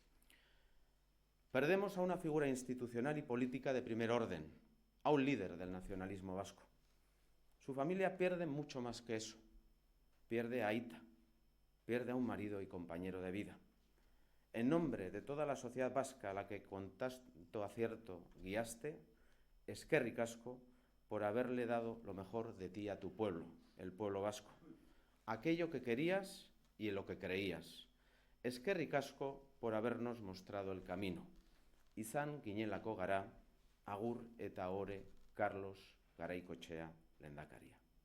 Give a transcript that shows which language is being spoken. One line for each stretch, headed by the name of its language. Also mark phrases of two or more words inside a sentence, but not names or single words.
Spanish: Perdemos a una figura institucional y política de primer orden, a un líder del nacionalismo vasco. Su familia pierde mucho más que eso. Pierde a Aita, pierde a un marido y compañero de vida. En nombre de toda la sociedad vasca a la que con tanto acierto guiaste,
Basque: eskerrik asko
Spanish: por haberle dado lo mejor de ti a tu pueblo, el pueblo vasco. Aquello que querías y en lo que creías.
Basque: Eskerrik asko
Spanish: por habernos mostrado el camino.
Basque: Izan ginelako gara, agur eta ohore, Carlos Garaikoetxea lehendakaria.